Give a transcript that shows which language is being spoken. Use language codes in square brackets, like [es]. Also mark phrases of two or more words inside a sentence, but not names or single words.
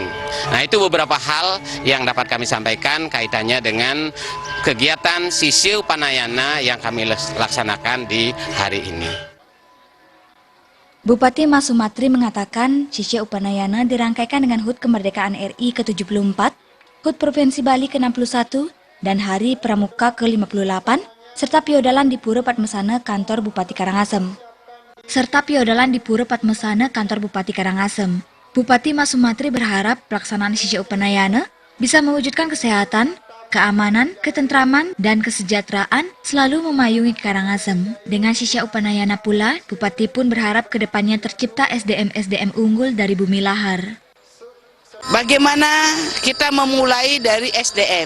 [id] Nah, itu beberapa hal yang dapat kami sampaikan kaitannya dengan kegiatan Sisya Upanayana yang kami laksanakan di hari ini. Bupati Mas Sumatri mengatakan Sisya Upanayana dirangkaikan dengan HUT Kemerdekaan RI ke-74, HUT Provinsi Bali ke-61, dan Hari Pramuka ke-58, serta piodalan di Pura Padmasana Kantor Bupati Karangasem. Bupati Mas Sumatri berharap pelaksanaan Sisya Upanayana bisa mewujudkan kesehatan, keamanan, ketentraman, dan kesejahteraan selalu memayungi Karangasem. Dengan Sisya Upanayana pula, Bupati pun berharap kedepannya tercipta SDM-SDM unggul dari bumi lahar. Bagaimana kita memulai dari SDM.